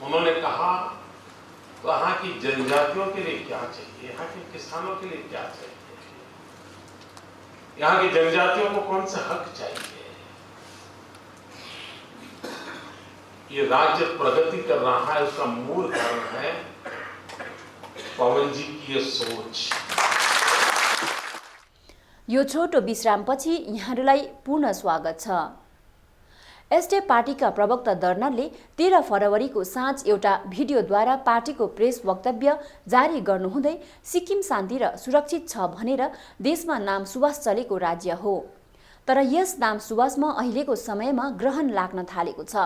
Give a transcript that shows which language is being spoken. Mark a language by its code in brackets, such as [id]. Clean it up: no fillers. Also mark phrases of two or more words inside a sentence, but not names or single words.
[hi] उन्होंने कहा तो यहाँ की जनजातियों के लिए क्या चाहिए, यहाँ के किसानों के लिए क्या चाहिए, यहाँ की जनजातियों को कौन सा हक चाहिए। ये राज्य प्रगति कर रहा है, उसका मूल कारण है पवन जी की ये सोच। [ne] यो छोटो विश्रामपछि यहाँहरूलाई पुनः स्वागत छ। एसडीएफ पार्टीका प्रवक्ता दर्नालले 13 फरवरीको साँझ एउटा भिडियोद्वारा पार्टीको प्रेस वक्तव्य जारी गर्नुहुँदै सिक्किम शान्ति र सुरक्षित छ भनेर देशमा नाम सुवास चलेको राज्य हो, तर यस नाम सुवासमा अहिलेको समयमा ग्रहण लाग्न थालेको छ।